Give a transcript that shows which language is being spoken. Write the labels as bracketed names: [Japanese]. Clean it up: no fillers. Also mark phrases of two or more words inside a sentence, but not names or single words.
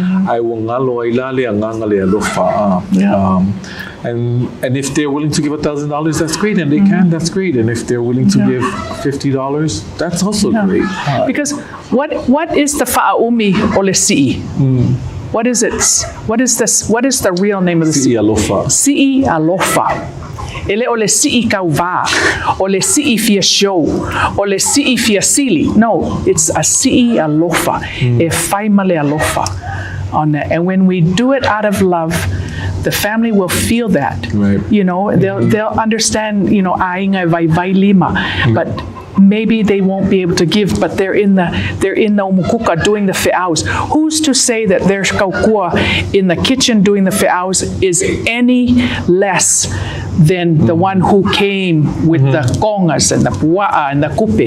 [English] I will and if they're willing to give $1,000, that's great, and they can, that's great. And if they're willing to give $50, that's also great. Because what is the [Samoan] fa'aumi olesi'i? [English] What is it? What is this? What is the real name of the [Samoan] si'i alofa? Si'i alofa. Ele o le si'i kauva, o le si'i [English] fia show, [Samoan] o le si'i fia sili. [English] No, it's a [Samoan] si'i alofa, e faimale alofa [English] on that. And when we do it out of love, the family will feel that. Right. You know, they'll understand, you know, [Samoan] ainga vai lima, [English] but maybe they won't be able to give, but they're in the umukuka doing the fe'aus. Who's to say that their kaukua in the kitchen doing the fe'aus is any less than the one who came with the kongas and the pua'a and the kupe?